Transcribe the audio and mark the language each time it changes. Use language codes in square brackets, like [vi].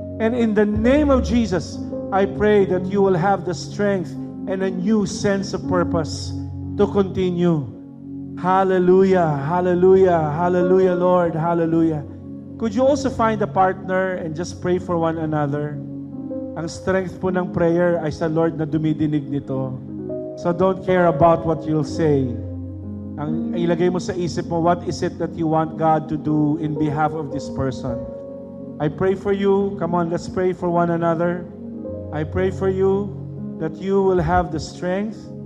[en] And in the name of Jesus, I pray that you will have the strength and a new sense of purpose to continue. Hallelujah, hallelujah, hallelujah, Lord, hallelujah. Could you also find a partner and just pray for one another? [tl] Ang strength po ng prayer ay sa Lord na dumidinig nito. [en] So don't care about what you'll say. [tl] Ang ilagay mo sa isip mo, [en] what is it that you want God to do in behalf of this person? I pray for you. Come on, let's pray for one another. I pray for you that you will have the strength